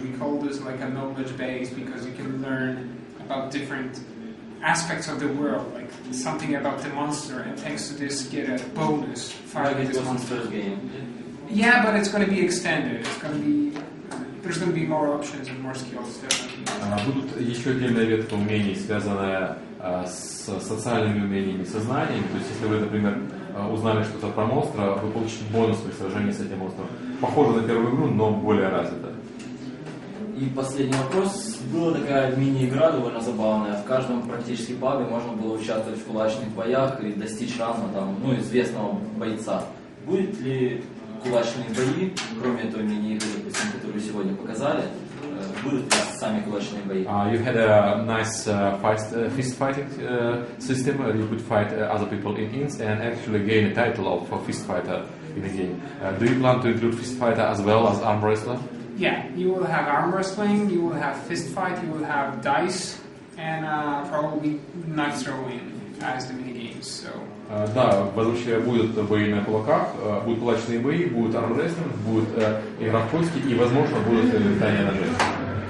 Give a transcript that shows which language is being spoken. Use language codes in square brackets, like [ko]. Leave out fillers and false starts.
[en] We call this like a knowledge base because you can learn about different aspects of the world, like something about the monster, and thanks to this get a bonus fighting this monster. Yeah, but it's going to be extended. There's going to be more options and more skills. [ru] Будут еще отдельная ветка умений, связанная с социальными умениями, сознаниями. То есть, если вы, например, узнали что-то про монстра, вы получите бонус при сражении с этим монстром. Похоже на первую игру, но более развито. И последний вопрос. Была такая мини-игра довольно забавная. В каждом практически пабе можно было участвовать в кулачных боях и достичь ранга там, известного бойца. Будет ли кулачные бои, кроме той мини-игры, допустим, которую сегодня показали, будут ли сами кулачные бои? [en] You had a nice fist fighting system. You could fight other people in inns and actually gain a title of fist fighter in the game. Do you plan to include fist fighter as well as arm wrestler? Yeah, you will have arm wrestling, you will have fist fight, you will have dice, and probably knife throwing as the mini games. So. [ru] Да, вообще будут бои на кулаках, будут кулачные бои, будет армрестлинг, будет игра в кости и, возможно, будут метания ножей.